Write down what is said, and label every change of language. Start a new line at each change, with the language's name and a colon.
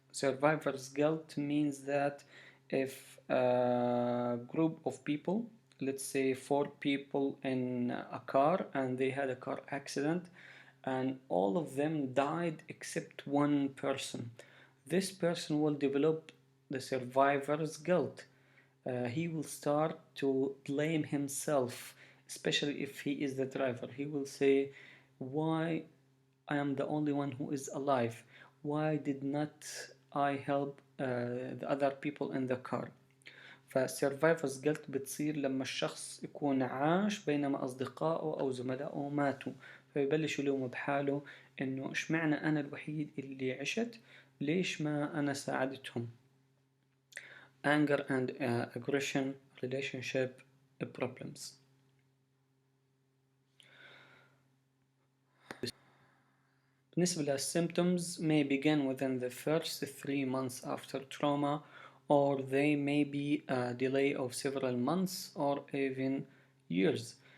English: Survivor's guilt means that if a group of people, let's say 4 people in a car, and they had a car accident and all of them died except one person, this person will develop the survivor's guilt. He will start to blame himself, especially if he is the driver. He will say, why I am the only one who is alive? Why did not I help the other people in the car?
Arabic: فالسيرفايفرز جلت بتصير لما الشخص يكون عاش بينما أصدقائه أو زملائه ماتوا، فيبلش يلوم بحاله إنه إشمعنى أنا الوحيد اللي عشت، ليش ما أنا ساعدتهم.
English: Anger and aggression relationship problems. بالنسبة للsymptoms may begin within the first 3 months after trauma, or they may be a delay of several months or even years.